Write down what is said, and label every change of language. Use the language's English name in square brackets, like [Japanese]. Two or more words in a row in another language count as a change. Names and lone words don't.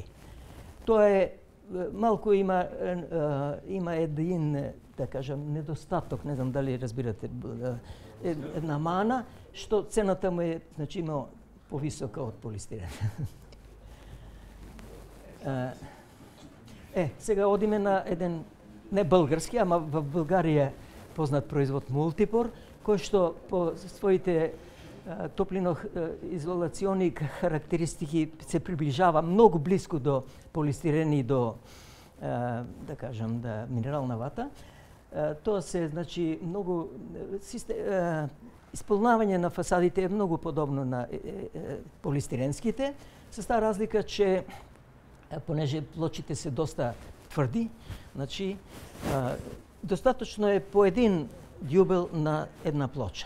[Bulgarian] То е малко има един, да кажем, недостатък, не знам дали разбирате, една мана, що цената му е значимо по-висока от полистирен. [Macedonian] Сега одиме на един, не български, ама в България познат производ Мултипор, кој што по своите топлино-изолационни характеристики се приближава многу близко до полистирен и до, да кажем, минерална вата. Тоа се, значи, многу исполнавање на фасадите е многу подобно на полистиренските, с таа разлика, [Bulgarian] че понеже [Macedonian] плочите се доста тврди, значи достаточно е по един дюбел на една плоча.